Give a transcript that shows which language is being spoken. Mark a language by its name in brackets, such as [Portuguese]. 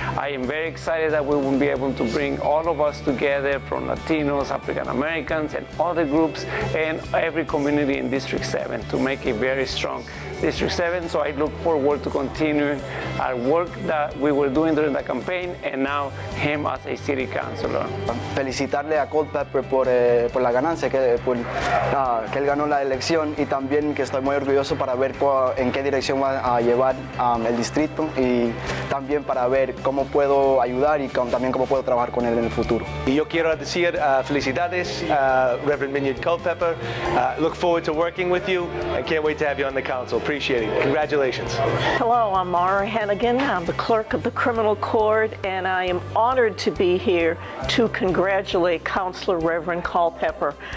[English] I am very excited that we will be able to bring all of us together, from Latinos, African Americans, and other groups, and every community in District 7 to make a very strong District 7. So I look forward to continuing our work that we were doing during the campaign, and now him as a city councilor. [Spanish] Felicitarle a Culpepper por la ganancia, que él ganó la elección, y también que estoy muy orgulloso para ver en qué dirección va a llevar el distrito, y también para ver cómo puedo ayudar y también cómo puedo trabajar con él en el futuro. Y yo quiero decir felicidades, Reverend Minyard Culpepper. [English] Look forward to working with you, and can't wait to have you on the council. Appreciate it. Congratulations. Hello, I'm Mara Hannigan. I'm the clerk of the criminal court, and I am honored to be here to congratulate Councilor Reverend Culpepper.